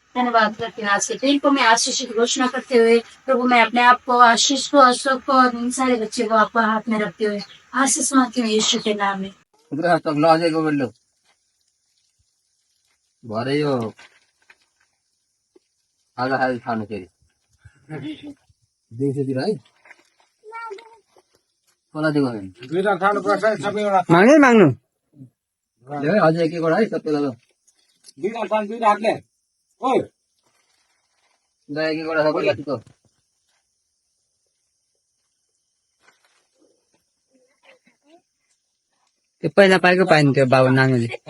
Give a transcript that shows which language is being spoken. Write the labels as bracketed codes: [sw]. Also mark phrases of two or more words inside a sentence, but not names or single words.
[hi] धन्यवाद करती हूँ आज के दिन को मैं आशीष की घोषणा करते हुए प्रभु मैं अपने आप को आशीष को अशोक को और इन सारे बच्चे को आपको हाथ में रखते हुए आशीष मांगती हूँ यीशु के नाम में। [ne] मांगे मांगनु त्यो पहिला पाएको पाइन त्यो बाबु नानीले